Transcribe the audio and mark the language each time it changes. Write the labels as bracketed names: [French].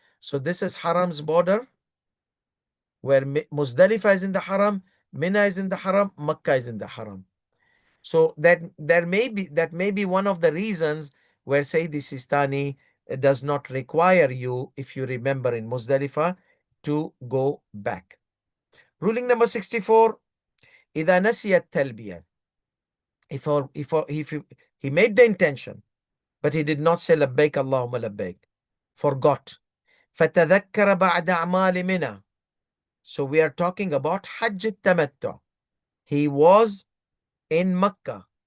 [English] So this is Haram's border, where Muzdalifah is in the Haram, Mina is in the Haram, Makkah is in the Haram. So that may be one of the reasons where Sayyid Sistani does not require you, if you remember in Muzdalifah, to go back. Ruling number 64, [Arabic] إذا نسي التلبية. [English] If he made the intention, but he did not say [Arabic] لبيك اللهم لبيك, [English] forgot. [Arabic] فتذكر بعد أعمال منى. [English] So we are talking about Hajj al-Tamattu. He was in Makkah.